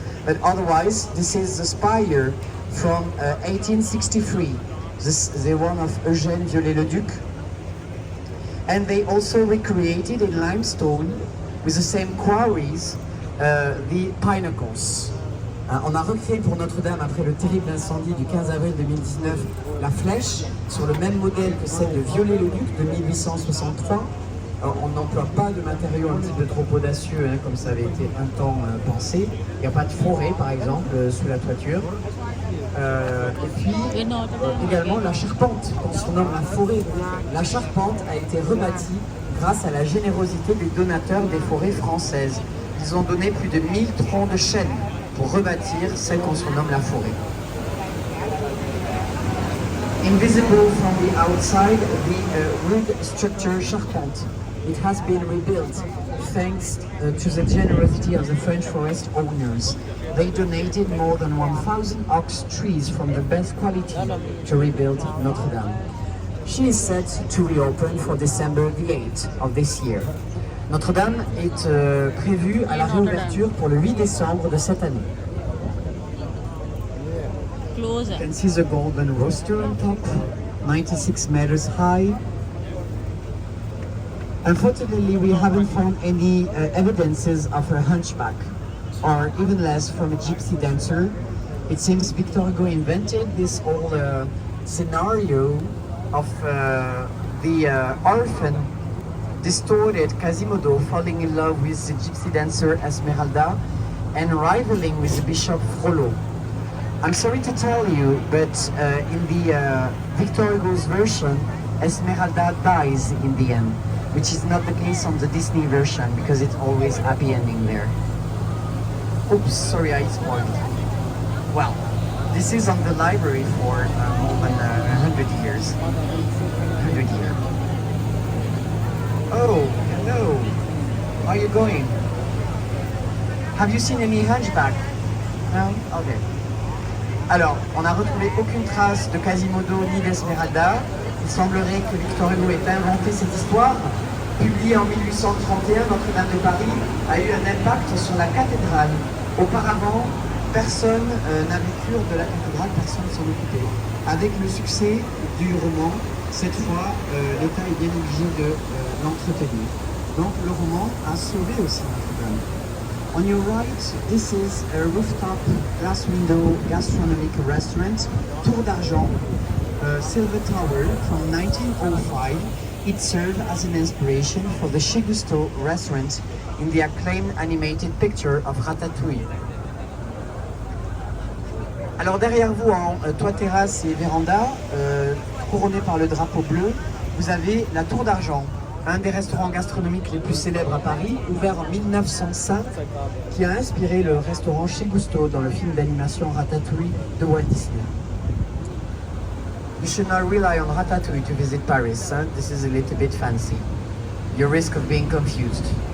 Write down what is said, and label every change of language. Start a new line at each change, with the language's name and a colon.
English: But otherwise, this is the spire from 1863, the one of Eugène Viollet-le-Duc. And they also recreated in limestone, with the same quarries, the pinnacles.
French: On a recréé pour Notre-Dame, après le terrible incendie du 15 avril 2019, la flèche sur le même modèle que celle de Viollet-le-Duc de 1863. On n'emploie pas de matériaux un type de trop audacieux, comme ça avait été un temps pensé. Il n'y a pas de forêt, par exemple, sous la toiture. Et puis, également la charpente, qu'on surnomme la forêt. La charpente a été rebâtie grâce à la générosité des donateurs des forêts françaises. Ils ont donné plus de 1000 troncs de chêne pour rebâtir celle qu'on surnomme la forêt.
English: Invisible from the outside, the wood structure charpente. It has been rebuilt thanks to the generosity of the French forest owners. They donated more than 1,000 ox trees from the best quality to rebuild Notre Dame. She is set to reopen for December the 8th of this year.
French: Notre Dame est prévue à la réouverture pour le 8 décembre de cette année.
English: You can see the golden rooster on top, 96 meters high. Unfortunately, we haven't found any evidences of a hunchback, or even less from a gypsy dancer. It seems Victor Hugo invented this whole scenario of the orphan, distorted Quasimodo falling in love with the gypsy dancer Esmeralda and rivaling with the bishop Frollo. I'm sorry to tell you, but in the Victor Hugo's version, Esmeralda dies in the end, which is not the case on the Disney version, because it's always happy ending there. Oops, sorry, I spoiled. Well, this is on the library for more than 100 years. 100 years. Oh, hello. How are you going? Have you seen any hunchback? No? Okay.
French: Alors, on n'a retrouvé aucune trace de Quasimodo ni d'Esmeralda. Il semblerait que Victor Hugo ait inventé cette histoire. Publiée en 1831, Notre-Dame de Paris a eu un impact sur la cathédrale. Auparavant, personne n'avait cure de la cathédrale, personne ne s'en occupait. Avec le succès du roman, cette fois, l'État est bien obligé de l'entretenir. Donc le roman a sauvé aussi Notre-Dame.
English: On your right, this is a rooftop glass window gastronomic restaurant, Tour d'Argent, Silver Tower from 1905. It served as an inspiration for the Chez Gusteau restaurant in the acclaimed animated picture of Ratatouille.
French: Alors derrière vous, en toit terrasse et véranda, couronné par le drapeau bleu, vous avez la Tour d'Argent, un des restaurants gastronomiques les plus célèbres à Paris, ouvert en 1905, qui a inspiré le restaurant Chez Gusteau dans le film d'animation Ratatouille de Walt Disney.
English: You should not rely on Ratatouille to visit Paris, huh? This is a little bit fancy. You risk of being confused.